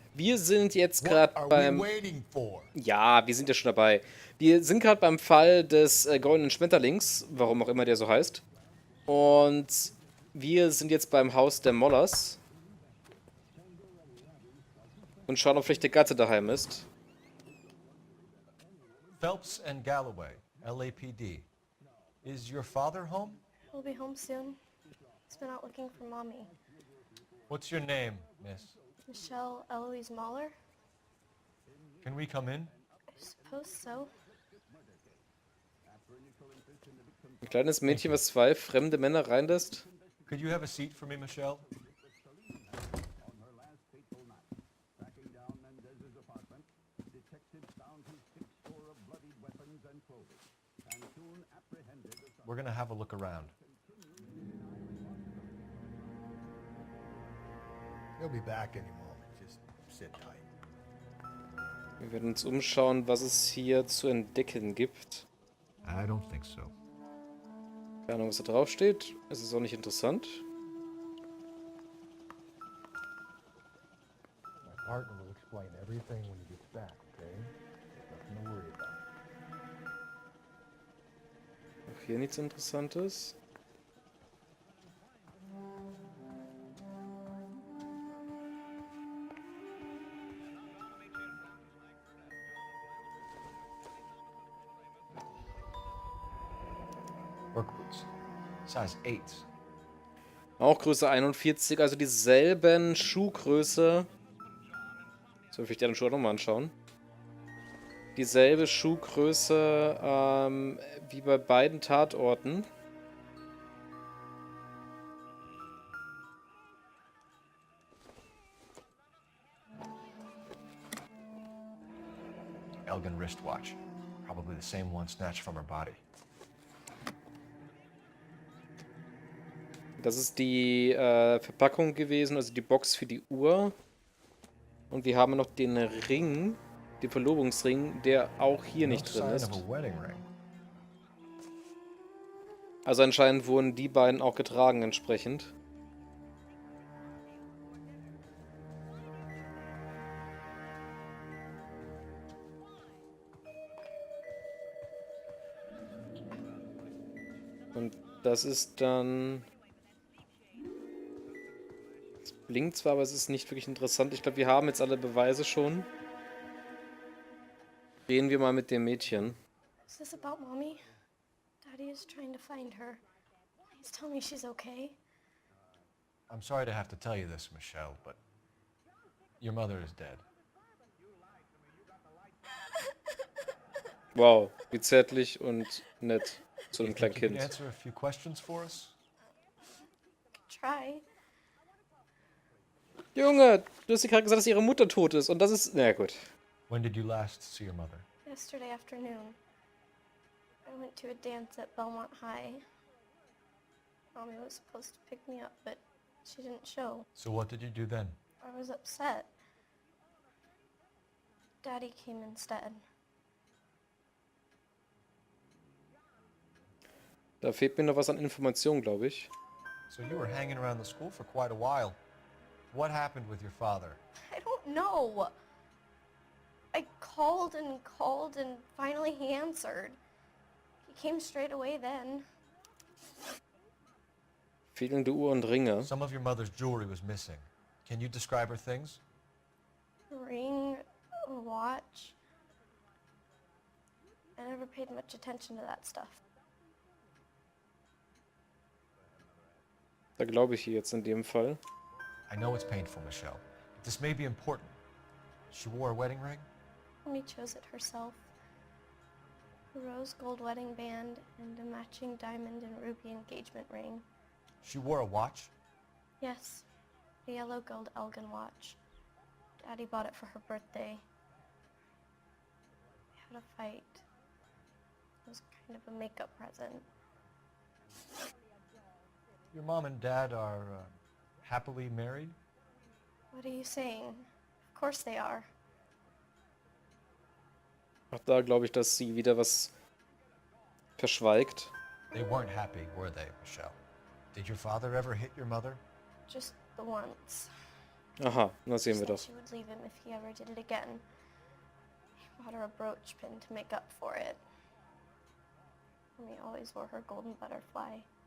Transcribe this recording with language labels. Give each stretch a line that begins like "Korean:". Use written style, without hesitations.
German: Wir sind jetzt gerade beim... Ja, wir sind ja schon dabei. Wir sind gerade beim Fall des goldenen Schmetterlings, warum auch immer der so heißt. Und wir sind jetzt beim Haus der Mollers. Und schauen, ob vielleicht der Gatte daheim ist.
English: Phelps and Galloway, LAPD. Is your father home? He'll be home soon. He's been out looking for Mommy. What's your name, miss? Michelle Eloise Mahler? Can we come in? I suppose so.
German: Ein kleines Mädchen, was zwei fremde Männer reinlässt.
English: Could you have a seat for me, Michelle? We're gonna have a look around. He'll be back any moment. Just sit tight.
German: Wir werden uns umschauen, was es hier zu entdecken gibt.
English: I don't think so.
German: Keine Ahnung, was da drauf steht. Es ist auch nicht interessant.
English: My partner will explain everything when he gets back, okay? Nothing to worry about.
German: Auch hier nichts Interessantes.
English: Work boots. Size 8.
German: Auch Größe 41, also dieselben Schuhgröße. Soll ich die anderen Schuhe nochmal anschauen? Dieselbe Schuhgröße wie bei beiden Tatorten.
English: Elgin wristwatch. Probably the same one snatched from her body.
German: Das ist die Verpackung gewesen, also die Box für die Uhr. Und wir haben noch den Ring, den Verlobungsring, der auch hier nicht drin ist. Also anscheinend wurden die beiden auch getragen entsprechend. Und das ist dann... Es blinkt zwar, aber es ist nicht wirklich interessant. Ich glaube, wir haben jetzt alle Beweise schon. Reden wir mal mit dem Mädchen.
English: Is this about Mommy? Daddy is trying to find her. Please tell me she's okay. I'm sorry to have to tell you this, Michelle, but your mother is dead.
German: Wow, wie zärtlich und nett zu einem kleinen
English: Think you
German: Kind.
English: can answer a few questions for us? Try.
German: Junge, du hast dir gerade gesagt, dass ihre Mutter tot ist. Und das ist... Na gut.
English: When did you last see your mother? Yesterday afternoon, I went to a dance at Belmont High. Mommy was supposed to pick me up, but she didn't show. So what did you do then? I was upset. Daddy came instead.
German: Da fehlt mir noch was an Informationen, glaube ich.
English: So you were hanging around the school for quite a while. What happened with your father? I don't know. I called and finally he answered. He came straight away then.
German: Fehlende Uhr und Ringe.
English: Some of your mother's jewelry was missing. Can you describe her things? A ring, a watch. I never paid much attention to that stuff.
German: Da glaube ich ihr jetzt in dem Fall.
English: I know it's painful, Michelle, but this may be important. She wore a wedding ring? Mommy chose it herself. A rose gold wedding band and a matching diamond and ruby engagement ring. She wore a watch? Yes, a yellow gold Elgin watch. Daddy bought it for her birthday. We had a fight. It was kind of a makeup present. Your mom and dad are happily married? What are you saying? Of course they are.
German: Auch da glaube ich, dass sie wieder was verschweigt.
English: They weren't happy, were they, Michelle? Did your father ever hit your mother? Just the once.
German: Aha, das sehen wir
English: Said
German: doch.
English: she would leave him if he ever did it again. He bought her a brooch pin to make up for it. And he always wore her golden butterfly.